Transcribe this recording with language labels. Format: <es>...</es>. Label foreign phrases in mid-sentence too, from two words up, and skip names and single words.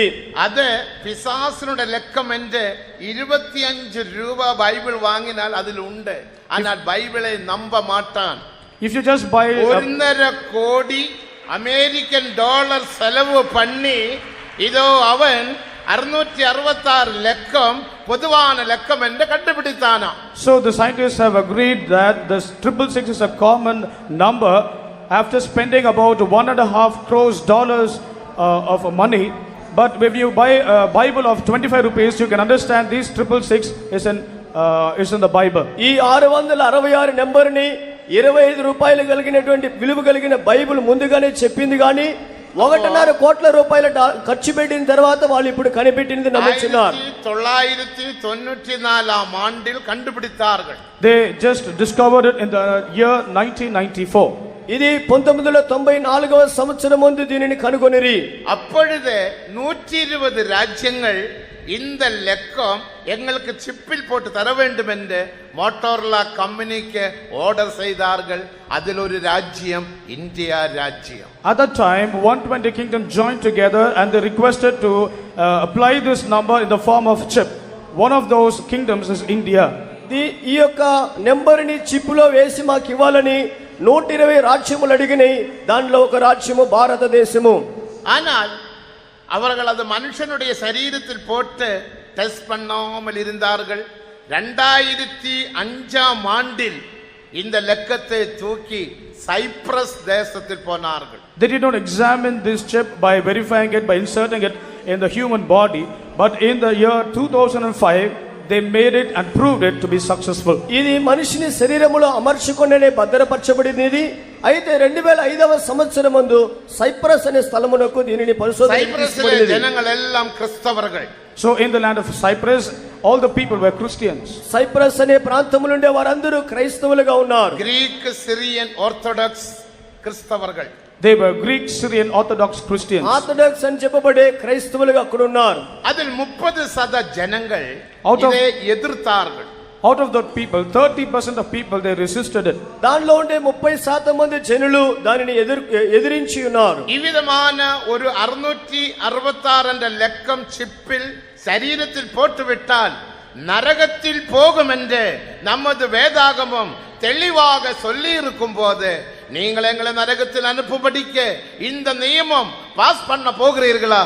<ta>அது பிசாசுனுடைய லக்கம் என்று 25 ரூபாய் பைபிள் வாங்கினால் அதில் உண்டு. ஆனால் பைபிளை நம்ப மாட்டான்.</ta> <en>If you just buy</en> <ta>1.5 கோடி அமெரிக்கன் டாலர் செலவு பண்ணி இதோ அவன் 666 லக்கம் பொதுவான லக்கம் என்று கண்டுபிடித்தானா.</ta> <en>So the scientists have agreed that this 666 is a common number after spending about $1.5 crores of money. But if you buy a Bible of 25 rupees, you can understand this 666 is in the Bible.</en> <te>ఈ 666 నెంబర్ని 25 రూపాయలు కలిగినటువంటి విలువ కలిగిన బైబిల్ ముందుగానే చెప్పింది కానీ 1.5 కోట్ల రూపాయల ఖర్చు పెట్టిన తర్వాత వాళ్ళు ఇప్పుడు కనిపెట్టినది నమ్ముతున్నారు.</te> <ta>1994 ஆண்டில் கண்டுபிடித்தார்கள்.</ta> <en>They just discovered it in the year 1994.</en> <te>ఇది 1994వ సంవత్సరం ముందు దీనిని కనుగొనిరి.</te> <ta>அப்பொழுது 120 ராஜ்யங்கள் இந்த லக்கம் எங்களுக்கு சிப்பில் போட்டு தர வேண்டும் என்று மோட்டோரோலா கம்பெனிக்கு ஆர்டர் செய்தார்கள். அதில் ஒரு ராஜ்யம் இந்தியா ராஜ்யம்.</ta> <en>At that time 120 kingdoms joined together and they requested to apply this number in the form of chip. One of those kingdoms is India.</en> <te>ఈ యొక్క నెంబర్ని చిప్పులో వేసి మాకు ఇవ్వాలని 120 రాజ్యములు అడిగినాయి. దానిలో ఒక రాజ్యము భారతదేశము.</te> <ta>ஆனால் அவர்கள் அது மனுஷனுடைய சரீரத்தில் போட்டு டெஸ்ட் பண்ணாமல் இருந்தார்கள். 2005 ஆண்டில் இந்த லக்கத்தை தூக்கி சைப்ரஸ் தேசத்தில் போனார்கள்.</ta> <en>They did not examine this chip by verifying it, by inserting it in the human body, but in the year 2005 they made it and proved it to be successful.</en> <te>ఇది మనిషిని శరీరములో అమర్చుకొననే భద్రపరచబడినది. అయితే 2005వ సంవత్సరమందు సైప్రస్ అనే స్థలమునకు దీనిని</te> <ta>சைப்ரஸிலே ஜனங்கள் எல்லாம் கிறிஸ்தவர்கள்.</ta> <en>So in the land of Cyprus all the people were Christians.</en> <te>సైప్రస్ అనే ప్రాంతములో ఉండే వారందరూ క్రైస్తవులుగా ఉన్నారు.</te> <ta>கிரீக் சிரியன் ஆர்த்தோடாக்ஸ் கிறிஸ்தவர்கள்.</ta> <en>They were Greek Syrian Orthodox Christians.</en> <te>ఆర్థోడాక్స్ అని చెప్పబడే క్రైస్తవులుగా అక్కడ ఉన్నారు.</te> <ta>அதில் 30% ஜனங்கள்</ta> <en>Out of-</en> <ta>இதை எதிர்த்தார்கள்.</ta> <en>Out of that people 30% of people they resisted it.</en> <te>దానిలో ఉండే 30% మంది జనులు దానిని ఎదిరించి ఉన్నారు.</te> <ta>இவ்விதமான ஒரு 666 என்ற லக்கம் சிப்பில் சரீரத்தில் போட்டுவிட்டால் நரகத்தில் போகும் என்று நமது வேதாகமம் தெளிவாக சொல்லி இருக்கும் போது நீங்கள் எங்களை நரகத்தில் அனுப்பும்படிக்க இந்த நியமம் பாஸ் பண்ண போகிறீர்களா?</ta>